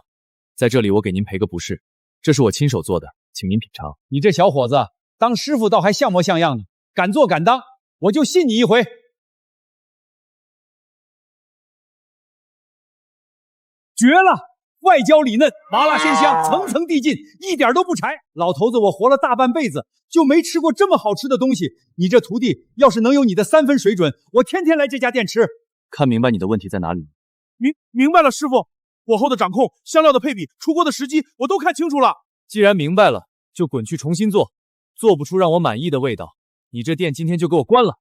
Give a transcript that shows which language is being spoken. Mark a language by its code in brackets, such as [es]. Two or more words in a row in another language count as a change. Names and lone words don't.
[zh] 在這裡我給您賠個不是，這是我親手做的，請您品嘗。你這小伙子，當師傅倒還像模像樣的，敢做敢當，我就信你一回。絕了！外焦裡嫩，麻辣鮮香，層層遞進，一點都不柴。老頭子，我活了大半輩子，就沒吃過這麼好吃的東西。你這徒弟要是能有你的3分水準，我天天來這家店吃。看明白你的問題在哪裡？明白了，師傅。火候的掌控，香料的配比，出鍋的時機，我都看清楚了。既然明白了，就滾去重新做，做不出讓我滿意的味道，你這店今天就給我關了。